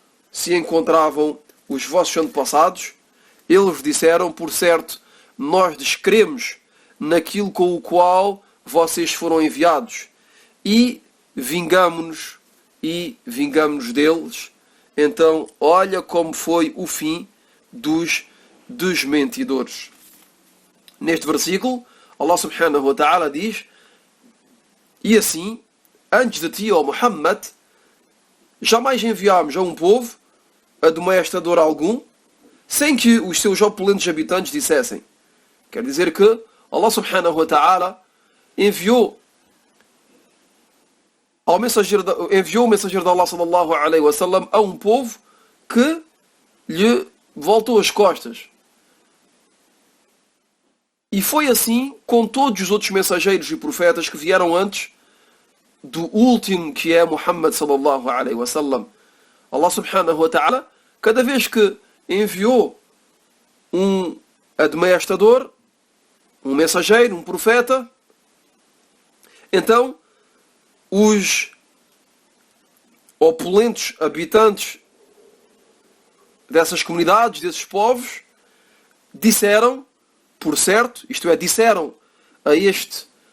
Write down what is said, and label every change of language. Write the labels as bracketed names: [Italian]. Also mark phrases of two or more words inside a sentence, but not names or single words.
[Portuguese] os vossos antepassados, eles disseram: por certo, nós descremos naquilo com o qual vocês foram enviados e vingamo-nos deles. Então, olha como foi o fim dos desmentidores. Neste versículo, Allah [Arabic] سبحانه وتعالى [Portuguese] diz: e assim, antes de ti, ó Muhammad, jamais enviámos a um povo admoestador algum, sem que os seus opulentos habitantes dissessem. Quer dizer que Allah [Arabic] سبحانه وتعالى [Portuguese] enviou o mensageiro de Allah [Arabic] صلى الله عليه وسلم [Portuguese] a um povo que lhe voltou as costas. E foi assim com todos os outros mensageiros e profetas que vieram antes do último, que é Muhammad [Arabic] صلى الله عليه وسلم. [Portuguese] Allah [Arabic] سبحانه وتعالى, [Portuguese] cada vez que enviou um admoestador, um mensageiro, um profeta, então os opulentos habitantes dessas comunidades, desses povos, disseram, por certo, isto é, disseram a este